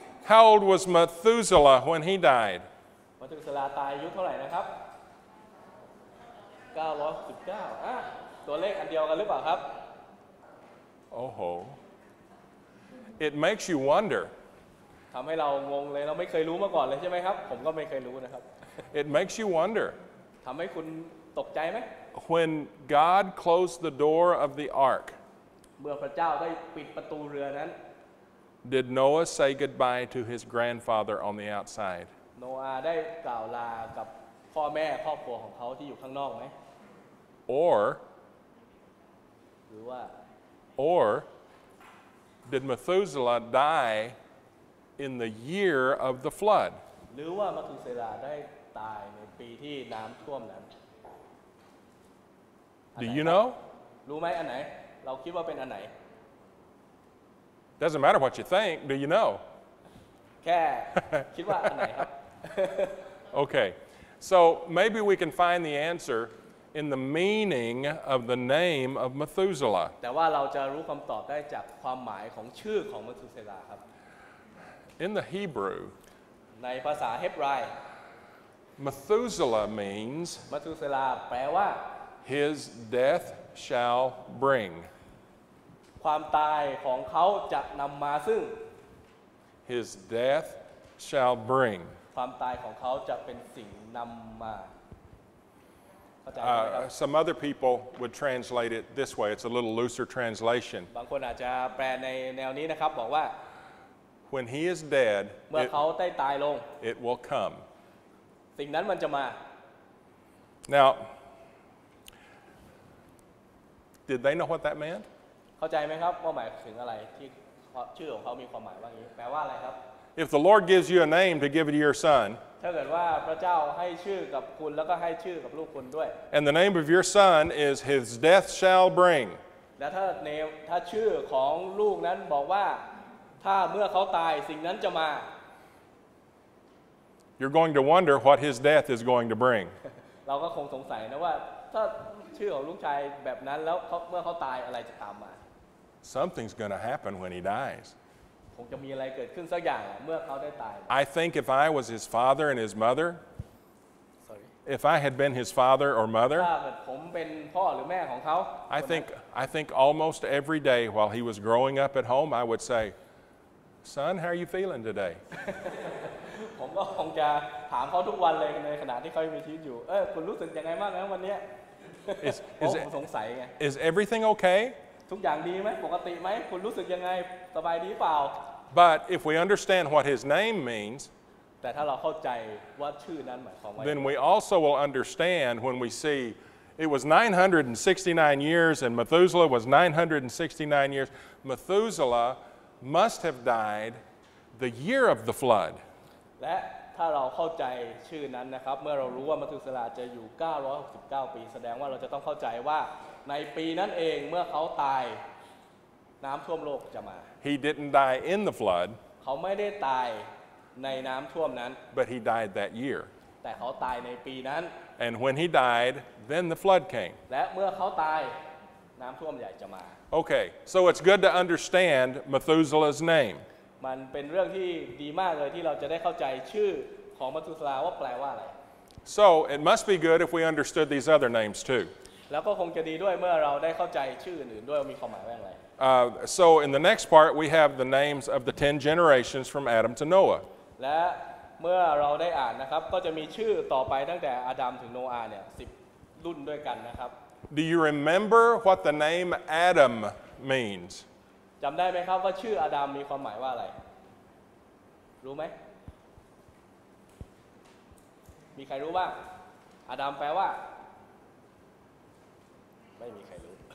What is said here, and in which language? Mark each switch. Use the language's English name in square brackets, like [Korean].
[English] How old was Methuselah when he died? [Thai] มัทุสลาตายอายุเท่าไหร่นะครับ 969ตัวเลขอันเดียวกันหรือเปล่าครับ [English] Oh, it makes you wonder. [Thai] ทำให้เรางงเลยเราไม่เคยรู้มาก่อนเลยใช่ไหมครับผมก็ไม่เคยรู้นะครับ [English] It makes you wonder. [Thai] ทำให้คุณตกใจไหม [English] When God closed the door of the ark, [Thai] เมื่อพระเจ้าได้ปิดประตูเรือนั้น [English] did Noah say goodbye to his grandfather on the outside? [Thai] โนอาห์ได้กล่าวลากับพ่อแม่ครอบครัวของเขาที่อยู่ข้างนอกไหม [English] Or [Thai] หรือว่า [English] did Methuselah die in the year of the flood? [Thai] หรือว่ามัทุเสลาได้ตายในปีที่น้ำท่วมนั้น [English] Do you know? [Thai] รู้ไหมอันไหนเราคิดว่าเป็นอันไหน [English] Doesn't matter what you think. Do you know? [Thai] แค่คิดว่าอันไหนครับ [English] Okay. So maybe we can find the answer in the meaning of the name of Methuselah. [Thai] แต่ว่าเราจะรู้คำตอบได้จากความหมายของชื่อของมัทุเสลาครับ [English] In the Hebrew, [Thai] ในภาษาเฮบราย [English] Methuselah means [Thai] มัทุเสลาแปลว่า [English] his death shall bring. [Thai] ความตายของเขาจะนำมาซึ่ง [English] His death shall bring. [Thai] ความตายของเขาจะเป็นสิ่งนำมาเข้าใจไหมครับ [English] Some other people would translate it this way. It's a little looser translation. [Thai] บางคนอาจจะแปลในแนวนี้นะครับบอกว่า [English] When he is dead, [Thai] เมื่อเขาได้ตายลง [English] it will come. [Thai] สิ่งนั้นมันจะมา [English] Now, did they know what that meant? [Thai] เข้าใจไหมครับว่าหมายถึงอะไรที่ชื่อของเขามีความหมายว่าอย่างนี้แปลว่าอะไรครับ [English] If the Lord gives you a name to give to your son, [Thai] ถ้าเกิดว่าพระเจ้าให้ชื่อกับคุณแล้วก็ให้ชื่อกับลูกคุณด้วย [English] and the name of your son is his death shall bring, [Thai] และถ้าชื่อของลูกนั้นบอกว่าถ้าเมื่อเขาตายสิ่งนั้นจะมา [English] you're going to wonder what his death is going to bring. [Thai] เราก็คงสงสัยนะว่าถ้าชื่อของลูกชายแบบนั้นแล้วเมื่อเขาตายอะไรจะตามมา [English] Something's going to happen when he dies. [Thai] คงจะมีอะไรเกิดขึ้นสักอย่างเมื่อเขาได้ตาย [English] I think if I was his father and his mother, Sorry. if I had been his father or [Thai] ถ้า [English] mother, [Thai] เกิดผมเป็นพ่อหรือแม่ของเขา [English] I think almost every day while he was growing up at home, I would say, "Son, how are you feeling today?" [Thai] ผมก็คงจะถามเขาทุกวันเลยในขณะที่เขามีชีวิตอยู่คุณรู้สึกยังไงบ้างนะวันนี้ ผมสงสัยไง [English] Is everything okay? [Thai] ทุกอย่างดีไหมปกติไหมคุณรู้สึกยังไงสบายดีเปล่า [English] But if we understand what his name means, [Thai] แต่ถ้าเราเข้าใจว่าชื่อนั้นหมายความว่า [English] then we also will understand when we see it was 969 years and Methuselah was 969 years. Methuselah must have died the year of the flood. [Thai] และถ้าเราเข้าใจชื่อนั้นนะครับเมื่อเรารู้ว่ามัทุสลาจะอยู่ 969 ปีแสดงว่าเราจะต้องเข้าใจว่าในปีนั้นเองเมื่อเขาตายน้ำท่วมโลกจะมา [English] He didn't die in the flood, [Thai] เขาไม่ได้ตายในน้ำท่วมนั้น [English] but he died that year. [Thai] แต่เขาตายในปีนั้น [English] And when he died, then the flood came. [Thai] และเมื่อเขาตายน้ำท่วมใหญ่จะมา [English] Okay, so it's good to understand Methuselah's name. [Thai] มันเป็นเรื่องที่ดีมากเลยที่เราจะได้เข้าใจชื่อของมัทุสลาว่าแปลว่าอะไร [English] So it must be good if we understood these other names too. [Thai] แล้วก็คงจะดีด้วยเมื่อเราได้เข้าใจชื่ออื่นๆด้วยว่ามีความหมายว่าอะไร [English] So in the next part, we have the names of the 10 generations from Adam to Noah. [Thai] และเมื่อเราได้อ่านนะครับก็จะมีชื่อต่อไปตั้งแต่อาดัมถึงโนอาห์เนี่ย10 รุ่นด้วยกันนะครับ [English] Do you remember what the name Adam means? [Thai] จำได้ไหมครับว่าชื่ออาดัมมีความหมายว่าอะไรรู้ไหมมีใครรู้บ้างอาดัมแปลว่าไม่มีใครรู้